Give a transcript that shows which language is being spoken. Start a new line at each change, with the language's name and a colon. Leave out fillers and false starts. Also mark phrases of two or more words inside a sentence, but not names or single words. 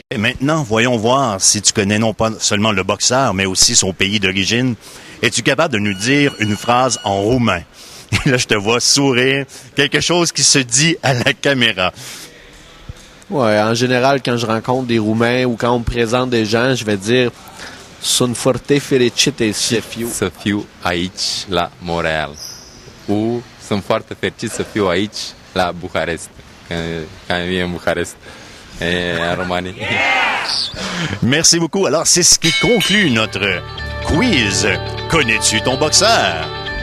French: Et maintenant, voyons voir si tu connais non pas seulement le boxeur, mais aussi son pays d'origine. Es-tu capable de nous dire une phrase en roumain? Et là, je te vois sourire, quelque chose qui se dit à la caméra. Ouais, en général, quand je rencontre des Roumains ou quand on me présente des gens, je vais dire
Romanian: Sunt foarte fericit să fiu aici la Montréal. Ou sunt foarte fericit să fiu aici la Bucarest.
French: Quand je viens à Bucarest, en Roumanie. Merci beaucoup. Alors, c'est ce qui conclut notre quiz. Connais-tu ton boxeur?